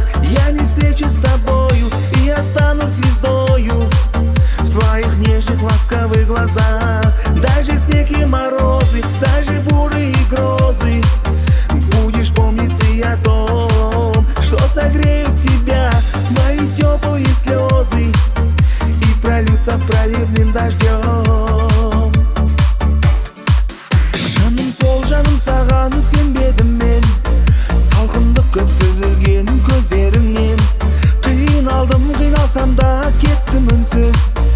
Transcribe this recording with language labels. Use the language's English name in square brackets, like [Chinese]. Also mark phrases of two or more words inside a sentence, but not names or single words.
[Russian] Я не встречусь с тобою и останусь звездою в твоих нежных ласковых глазах. Даже снег и морозы, даже буры и грозы, будешь помнить ты о том, что согреют тебя мои теплые слезы и прольются проливным дождем. [Kazakh] Жаным, саған сенбедім мен, салқындық көп сүзілген көздеріңнен. Қиналдым, қиналсам да кеттім үнсіз.